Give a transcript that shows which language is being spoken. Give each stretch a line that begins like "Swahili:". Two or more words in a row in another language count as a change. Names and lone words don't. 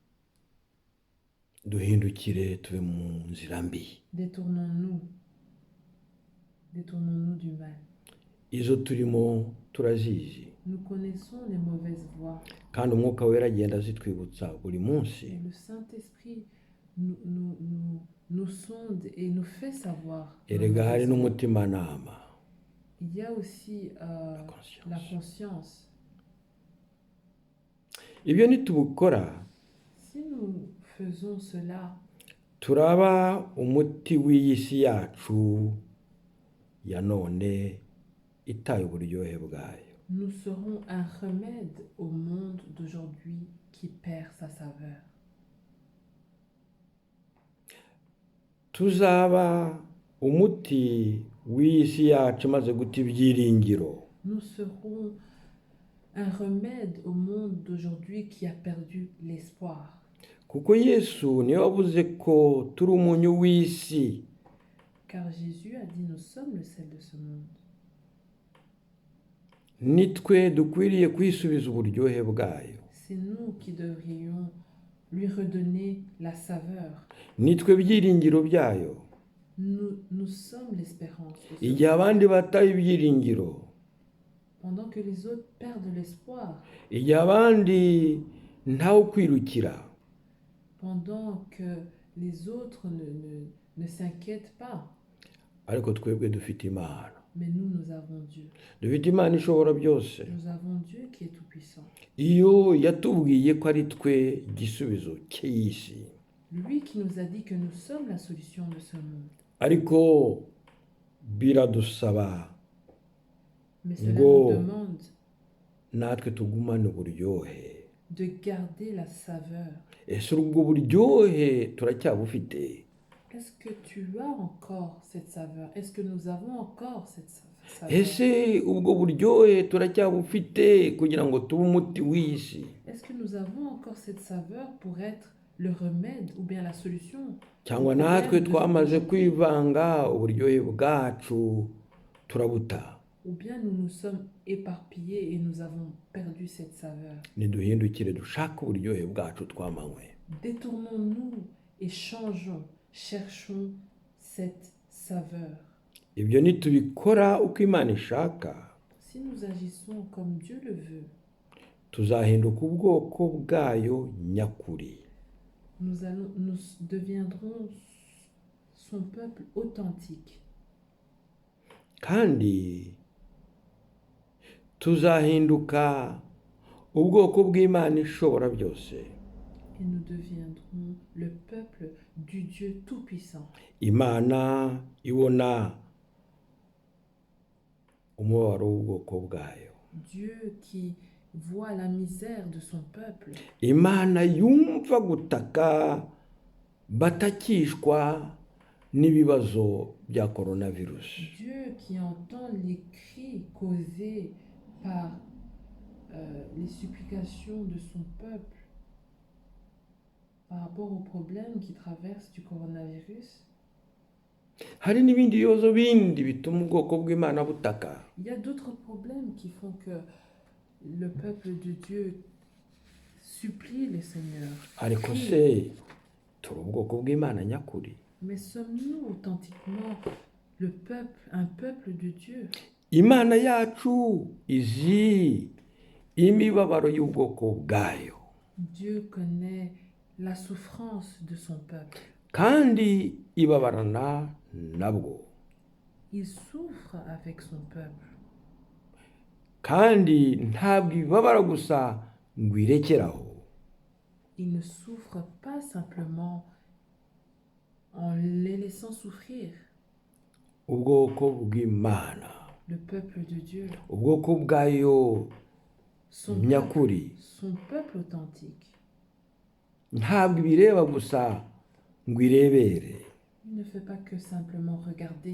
Kinyarwanda: Duhindukire tuve mu nzira mbi.
French: Détournons-nous du mal.
Kinyarwanda: izo turimo turazizi
French: Nous connaissons les mauvaises voies.
Kinyarwanda: kandi umwuka wera agenda azitwibutsa buri munsi.
French: Et le Saint-Esprit nous sonde et nous fait savoir. nos
Kinyarwanda: Erega hari
French: mauvaises voies.
Kinyarwanda: n'umutimanama,
French: Il y a aussi la conscience.
Kinyarwanda: ibyo nitubukora
French: Si nous faisons cela,
Kinyarwanda: turaba umuti w'iyi si yacu ya none itaye uburyohe bwayo.
French: nous serons un remède au monde d'aujourd'hui qui perd sa saveur.
Kinyarwanda: Tuzaba umuti w'iyi si yacu imaze guta ibyiringiro.
French: Nous serons un remède au monde d'aujourd'hui qui a perdu l'espoir.
Kinyarwanda: Kuko Yesu niwe wavuze ko turi umunyu w'isi.
French: Car Jésus a dit, nous sommes le sel de ce monde.
Kinyarwanda: Nitwe dukwiriye kwisubiza uburyohe bwayo.
French: C'est nous qui devrions lui redonner la saveur.
Kinyarwanda: Nitwe byiringiro byayo.
French: Nous sommes l'espérance de ce
Kinyarwanda: Igihe abandi bataye ibyiringiro,
French: pendant que les autres perdent l'espoir,
Kinyarwanda: igihe abandi ntawe kwirukira,
French: pendant que les autres ne s'inquiètent pas.
Kinyarwanda: ariko twebwe dufite Imana.
French: Mais nous avons Dieu.
Kinyarwanda: Dufite Imana ishobora byose.
French: Nous avons Dieu qui est tout-puissant.
Kinyarwanda: Iyo yatubwiye ko ari twe igisubizo cy'isi.
French: Lui qui nous a dit que nous sommes la solution de ce monde.
Kinyarwanda: Ariko biradusaba
French: Mais cela
Kinyarwanda: Ngo.
French: nous demande
Kinyarwanda: natwe tugumane uburyohe.
French: de garder la saveur.
Kinyarwanda: Ese ubwo buryohe turacyabufite?
French: Est-ce que tu as encore cette saveur? Est-ce que nous avons encore cette saveur?
Kinyarwanda: Ese ubwo buryohe turacyabufite kugira ngo tube umuti w'isi?
French: Est-ce que nous avons encore cette saveur pour être le remède ou bien la solution?
Kinyarwanda: Cyangwa natwe twamaze kwivanga uburyohe bwacu turabuta?
French: Ou bien nous nous sommes éparpillés et nous avons perdu cette saveur.
Kinyarwanda: Niduhindukire dushake uburyohe bwacu twamanywe.
French: Détournons-nous et changeons, cherchons cette saveur.
Kinyarwanda: Ibyo nitubikora uko Imana ishaka,
French: Si nous agissons comme Dieu le veut,
Kinyarwanda: tuzahinduka ubwoko bwayo nyakuri.
French: nous deviendrons son peuple authentique.
Kinyarwanda: Kandi tuzahinduka ubwoko bw'Imana ishobora byose.
French: Et nous deviendrons le peuple du Dieu Tout-Puissant.
Kinyarwanda: Imana ibona umubabaro w'ubwoko bwayo.
French: Dieu qui voit la misère de son peuple.
Kinyarwanda: Imana yumva gutaka batakishwa n'ibibazo bya coronavirus.
French: Dieu qui entend les cris causés par les supplications de son peuple par rapport aux problèmes qui traversent du coronavirus.
Kinyarwanda: Hari n'ibindi bibazo bindi bituma ubwoko bw'Imana butaka.
French: Il y a d'autres problèmes qui font que le peuple de Dieu supplie le Seigneur.
Kinyarwanda: Ariko se turi ubwoko bw'Imana nyakuri?
French: Mais sommes-nous authentiquement le peuple, un peuple de Dieu?
Kinyarwanda: Imana yacu izi imibabaro y'ubwoko bwayo.
French: Dieu connaît la souffrance de son peuple.
Kinyarwanda: Kandi ibabarana nabwo.
French: Il souffre avec son peuple.
Kinyarwanda: Kandi ntabwo ibabara gusa ngo irekeraho.
French: Il ne souffre pas simplement en les laissant souffrir.
Kinyarwanda: Ubwoko bw'Imana,
French: Le peuple de Dieu,
Kinyarwanda: ubwoko bwayo
French: son
Kinyarwanda: nyakuri,
French: peuple authentique,
Kinyarwanda: ntabwo ibireba gusa ngo irebere.
French: il ne fait pas que simplement regarder.